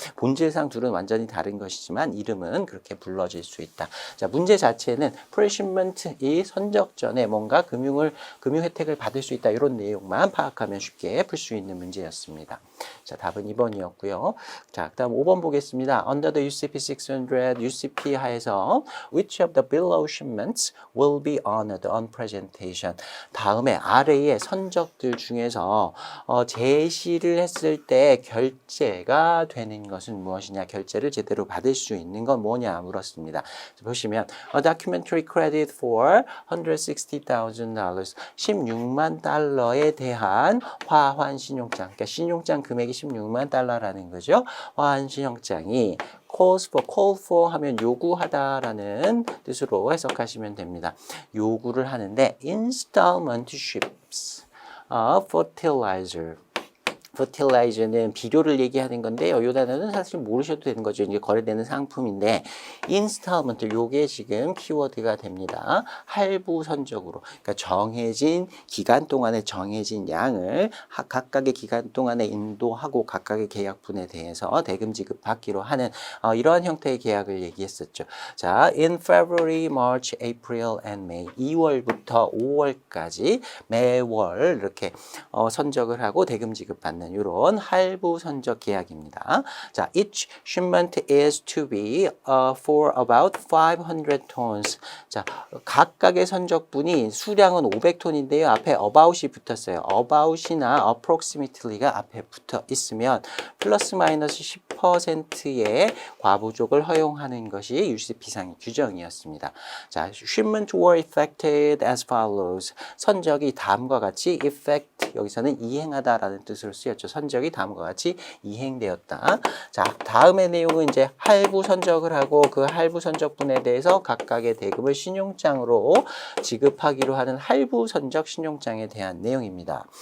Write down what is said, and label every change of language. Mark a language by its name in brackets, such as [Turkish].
[Korean] 본질상 둘은 완전히 다른 것이지만 이름은 그렇게 불러질 수 있다. 자, 문제 자체는 프레시먼트 이 선적 전에 뭔가 금융 혜택을 받을 수 있다. 이런 내용만 파악하면 쉽게 풀 수 있는 문제였습니다. 자, 답은 2번이었고요. 자, 그다음 5번 보겠습니다. [English] Under the UCP 600, [Korean] UCP 하에서 [English] which of the below shipments will be honored on presentation? [Korean] 다음에 아래의 선적들 중에서 제시를 했을 때 결제가 되는 것은 무엇이냐? 결제를 제대로 받을 수 있는 건 뭐냐? 물었습니다. 보시면 [English] a documentary credit for $160,000 [Korean] 16만 달러에 대한 화환 신용장, 그러니까 신용장 금액이 16만 달러라는 거죠. 화환 신용장이 call for 하면 요구하다라는 뜻으로 해석하시면 됩니다. 요구를 하는데 [English] installment ships, fertilizer. [Korean] fertilizer는 비료를 얘기하는 건데요. 이 단어는 사실 모르셔도 되는 거죠. 이제 거래되는 상품인데 installment 요게 지금 키워드가 됩니다. 할부 선적으로. 그러니까 정해진 기간 동안에 정해진 양을 각각의 기간 동안에 인도하고 각각의 계약분에 대해서 대금 지급받기로 하는 이러한 형태의 계약을 얘기했었죠. 자, [English] in February, March, April and May [Korean] 2월부터 5월까지 매월 이렇게 선적을 하고 대금 지급받는 이런 할부 선적 계약입니다. [English] 자, each shipment is to be for about 500 tons. [Korean] 자, 각각의 선적분이 수량은 500톤인데요. 앞에 about이 붙었어요. about이나 approximately가 앞에 붙어 있으면 플러스 마이너스 10%의 과부족을 허용하는 것이 UCP상의 규정이었습니다. [English] 자, shipment were effected as follows. [Korean] 선적이 다음과 같이 effect, 여기서는 이행하다라는 뜻으로 쓰였죠. 선적이 다음과 같이 이행되었다. 자, 다음의 내용은 이제 할부 선적을 하고 그 할부 선적분에 대해서 각각의 대금을 신용장으로 지급하기로 하는 할부 선적 신용장에 대한 내용입니다.